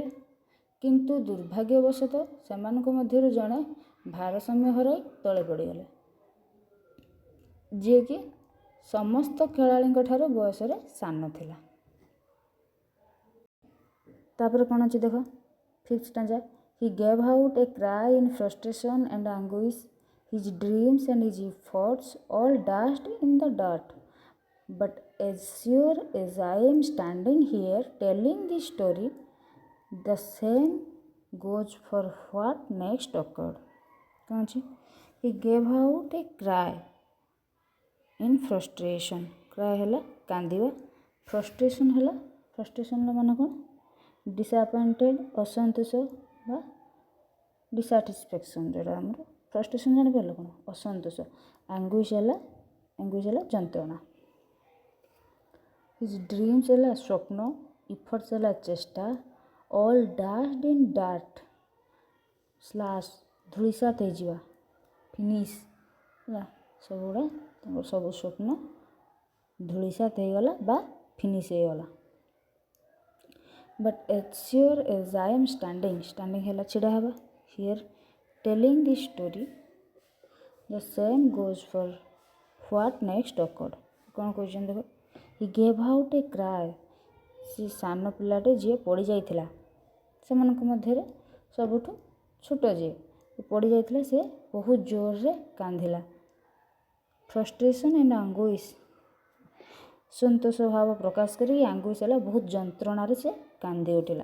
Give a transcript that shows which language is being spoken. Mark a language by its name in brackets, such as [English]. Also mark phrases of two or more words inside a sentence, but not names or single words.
[Odia] କିନ୍ତୁ ଦୁର୍ଭାଗ୍ୟବଶତଃ ସେମାନଙ୍କ ମଧ୍ୟରୁ ଜଣେ ଭାରସାମ୍ୟ ହରାଇ ତଳେ ପଡ଼ିଗଲେ, ଯିଏକି ସମସ୍ତ ଖେଳାଳିଙ୍କ ଠାରୁ ବୟସରେ ସାନ ଥିଲା। ତାପରେ କ'ଣ ଅଛି ଦେଖ, [English] fifth stanza, he gave out a cry in frustration and anguish, his dreams and his efforts all dashed in the dirt, but as sure as I am standing here telling this story, the same goes for what next occurred. [Odia] କ'ଣ ଅଛି, [English] he gave out a cry in frustration, [Odia] cry ହେଲା କାନ୍ଦିବା, frustration ହେଲା, frustration ମାନେ କ'ଣ, ଡିସଆପଏଣ୍ଟେଡ଼, ଅସନ୍ତୋଷ ବା ଡିସାଟିସ୍ଫ୍ୟାକ୍ସନ୍, ଯେଉଁଟା ଆମର ଫ୍ରଷ୍ଟ୍ରେସନ୍ ଜାଣିପାରିଲ କ'ଣ, ଅସନ୍ତୋଷ। ଆଙ୍ଗୁଇଶ୍ ହେଲା ଯନ୍ତ୍ରଣା। [English] his dreams [Odia] ହେଲା ସ୍ୱପ୍ନ, ଇଫର୍ଟସ୍ ହେଲା ଚେଷ୍ଟା, [English] all dashed in dirt, [Odia] ସ୍ଲାସ୍ ଧୂଳିସାତ ହେଇଯିବା, ଫିନିଶ୍ ହେଲା, ସବୁଗୁଡ଼ା ତାଙ୍କର ସବୁ ସ୍ୱପ୍ନ ଧୂଳିସାତ ହେଇଗଲା ବା ଫିନିଶ୍ ହେଇଗଲା। [English] ବଟ୍ as sure as I am standing, ଷ୍ଟାଣ୍ଡିଂ [Odia] ହେଲା ଛିଡ଼ା ହେବା, [English] here telling this story, the same goes for what next occurred. [Odia] କ'ଣ କହୁଛନ୍ତି ଦେଖ, [English] he gave out a cry, [Odia] ସେ ସାନ ପିଲାଟେ ଯିଏ ପଡ଼ିଯାଇଥିଲା, ସେମାନଙ୍କ ମଧ୍ୟରେ ସବୁଠୁ ଛୋଟ ଯିଏ ପଡ଼ିଯାଇଥିଲା, ସେ ବହୁତ ଜୋରରେ କାନ୍ଦିଲା। [English] frustration and anguish, [Odia] ସନ୍ତୋଷ ଭାବ ପ୍ରକାଶ କରିକି, ଆଙ୍ଗୁଇଶ୍ ହେଲା ବହୁତ ଯନ୍ତ୍ରଣାରେ ସେ କାନ୍ଦି ଉଠିଲା।